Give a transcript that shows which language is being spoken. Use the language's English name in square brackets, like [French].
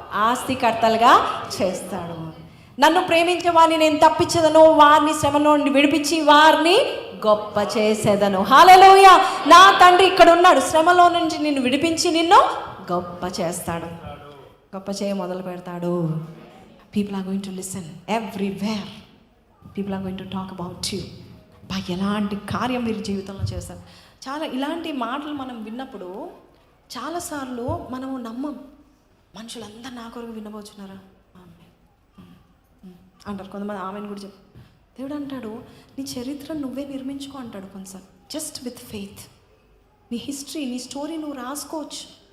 [Telugu] ఆస్తికర్తలుగా చేస్తాడు. నన్ను ప్రేమించే వారిని నేను తప్పించదను, వారిని శ్రమలో నుండి విడిపించి వారిని గొప్ప చేసేదను. హల్లెలూయా. నా తండ్రి ఇక్కడ ఉన్నాడు, శ్రమలో నుంచి నిన్ను విడిపించి నిన్ను గొప్ప చేస్తాడు, గొప్ప చేయ మొదలు పెడతాడు. [English] People are going to listen everywhere. People are going to talk about you. [Telugu] ఎలాంటి కార్యం మీరు జీవితంలో చేస్తారు. చాలా ఇలాంటి మాటలు మనం విన్నప్పుడు చాలాసార్లు మనము నమ్మం. మనుషులందరూ నా కొరకు వినబోచున్నారా అంటారు కొంతమంది. ఆమెను కూడా చెప్పు. దేవుడు అంటాడు, నీ చరిత్ర నువ్వే నిర్మించుకో అంటాడు. కొంచెం [English] just with faith [Telugu] నీ హిస్టరీ, నీ స్టోరీ నువ్వు రాసుకోవచ్చు.